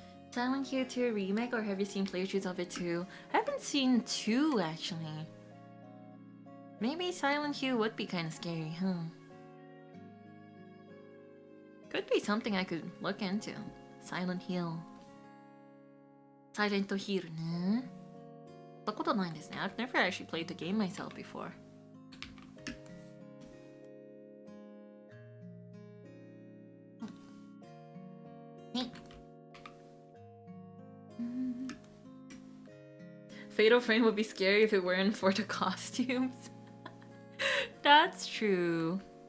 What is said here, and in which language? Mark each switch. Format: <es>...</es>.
<en>Silent Hill 2 remake, or have you seen playthroughs of it too? I haven't seen 2 actually. Maybe Silent Hill would be kind of scary, huh? Could be something I could look into. Silent Hill.</en> <ja>Silent Hill ね。やったことないんですね。</ja> <en>I've never actually played the game myself before. Fatal Frame would be scary if it weren't for the costumes. That's true.</en>